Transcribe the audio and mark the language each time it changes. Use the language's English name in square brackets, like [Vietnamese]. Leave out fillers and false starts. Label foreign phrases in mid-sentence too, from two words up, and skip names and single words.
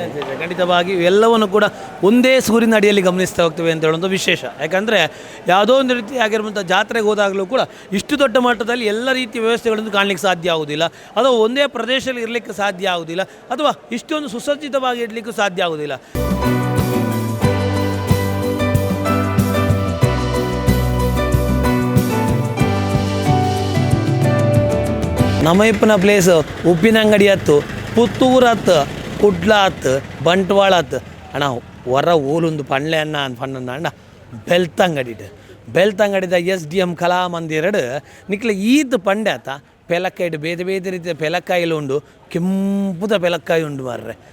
[Kannada] ಖಂಡಿತವಾಗಿ ಎಲ್ಲವನ್ನು ಕೂಡ ಒಂದೇ ಸೂರಿನ ಅಡಿಯಲ್ಲಿ ಗಮನಿಸ್ತಾ ಹೋಗ್ತೇವೆ ಅಂತ ಹೇಳುವಂಥ ವಿಶೇಷ. ಯಾಕಂದರೆ ಯಾವುದೋ ಒಂದು ರೀತಿಯಾಗಿರುವಂಥ ಜಾತ್ರೆಗೆ ಹೋದಾಗಲೂ ಕೂಡ ಇಷ್ಟು ದೊಡ್ಡ ಮಟ್ಟದಲ್ಲಿ ಎಲ್ಲ ರೀತಿಯ ವ್ಯವಸ್ಥೆಗಳನ್ನು ಕಾಣಲಿಕ್ಕೆ ಸಾಧ್ಯ ಆಗುವುದಿಲ್ಲ, ಅಥವಾ ಒಂದೇ ಪ್ರದೇಶದಲ್ಲಿ ಇರಲಿಕ್ಕೆ ಸಾಧ್ಯ ಆಗುವುದಿಲ್ಲ, ಅಥವಾ ಇಷ್ಟೊಂದು ಸುಸಜ್ಜಿತವಾಗಿ ಇರಲಿಕ್ಕೂ ಸಾಧ್ಯ ಆಗುವುದಿಲ್ಲ. [Tulu] ನಮ್ಮ ಇಪ್ಪನ ಪ್ಲೇಸ್ ಉಪ್ಪಿನಂಗಡಿ ಹತ್ತು, ಪುತ್ತೂರು ಹತ್ತು, ಕುಡ್ಲ ಹತ್ತು, ಬಂಟ್ವಾಳ ಹತ್ತು ಅಣ್ಣ ಹೊರ ಊಲೊಂದು ಪಂಡ್ಲೆ ಅಣ್ಣ ಪಣ್ಣಣ್ಣ ಅಣ್ಣ ಬೆಳ್ತಂಗಡಿದ SDM ಕಲಾಮಂದಿರಡು ನಿಕ್ಲೆ ಈದ್ ಪಂಡೆ ಆತ ಪೆಲಕ್ಕಾಯಿ ಬೇರೆ ಬೇರೆ ರೀತಿಯ ಪೆಲಕ್ಕಾಯಿಲು ಉಂಡು, ಕೆಂಪುದ ಪೆಲಕ್ಕಾಯಿ ಉಂಡು ಮಾರ್ರೆ.